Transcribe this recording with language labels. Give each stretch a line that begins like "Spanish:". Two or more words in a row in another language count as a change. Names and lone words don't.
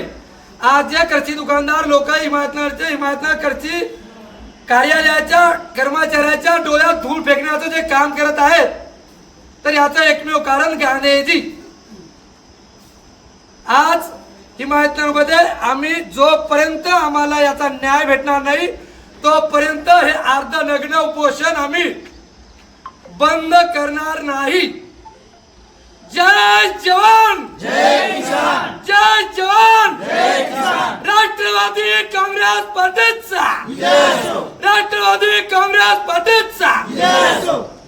Marathi: आज जे कृषी दुकानदार लोक हिमायतनगर कृषी कार्यालयाच्या कर्मचाऱ्याच्या डोळ्यात धूळ फेकण्याचं जे काम करत आहेत, तर याचं एकमेव कारण गांधीजी. आज हिमायतनगरमध्ये आम्ही जोपर्यंत आम्हाला याचा न्याय भेटणार नाही तोपर्यंत हे अर्ध नग्न उपोषण आम्ही बंद करणार नाही. जय जवान जय किसान. जय जवान जय किसान. राष्ट्रवादी काँग्रेस पार्टीचा विजय असो. राष्ट्रवादी काँग्रेस पार्टीचा विजय असो.